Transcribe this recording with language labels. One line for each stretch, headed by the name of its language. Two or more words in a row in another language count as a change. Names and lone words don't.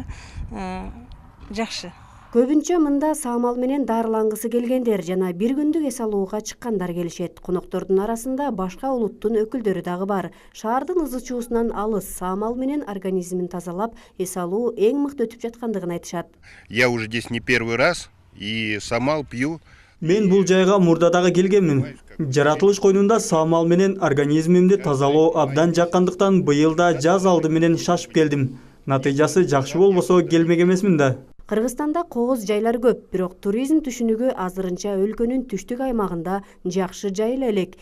Kyrgyz: Жакшы. Көбүнчө мында самал менен дарылангысы келгендер жана бир күндүк эс алууга чыккандар келишет. Коноктордун арасында башка улуттун өкүлдөрү дагы бар. Шаардын ызы чуусунан алыс самал менен организмин тазалап, эс алуу эң мыкты өтүп жаткандыгын айтышат.
Russian: Я уже здесь не первый раз и самал пью.
Kyrgyz: Мен бул жайга мурда дагы келгенмин. Жаратылыш койнунда самал менен организмимди тазалоо абдан жаккандыктан быйыл да жаз алды менен шашып келдим. Натыйжасы жакшы болбосо келмек эмесмин да. Кыргызстанда кооз жайлар көп, бирок туризм түшүнүгү азырынча өлкөнүн түштүк аймагында жакшы жайыла элек.